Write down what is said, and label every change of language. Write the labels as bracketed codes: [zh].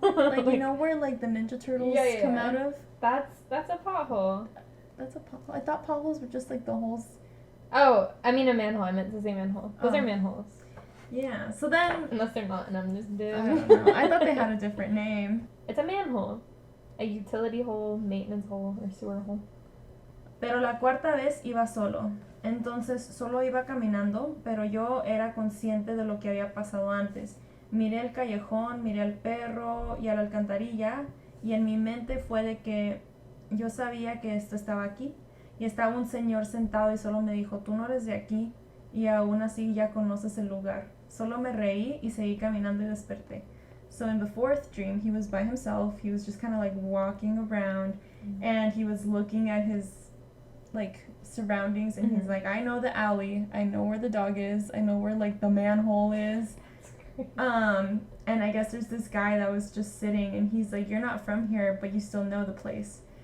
[en] like, you know where, like, the Ninja Turtles come out of? That's a pothole. That's a pothole. I thought potholes were just, like, the holes. Oh, I mean a manhole. I meant to say manhole. Those are manholes. Yeah, so then... Unless they're not, and I'm just dead. I don't know. I thought they had a different name. It's a manhole. A utility hole, maintenance hole, or sewer hole. [es] Pero la cuarta vez iba solo. Entonces solo iba caminando, pero yo era consciente de lo que había pasado antes. Miré el callejón, miré al perro y a la alcantarilla, y en mi mente fue de que yo sabía que esto estaba aquí. Y estaba un señor sentado y solo me dijo, tú no eres de aquí, y aún así ya conoces el lugar. Solo me reí y seguí caminando y desperté. [en] So in the 4th dream, he was by himself. He was just kind of like walking around, and he was looking at his like surroundings, and he's like, I know the alley, I know where the dog is, I know where like the manhole is. And I guess there's this guy that was just sitting, and he's like, you're not from here, but you still know the place.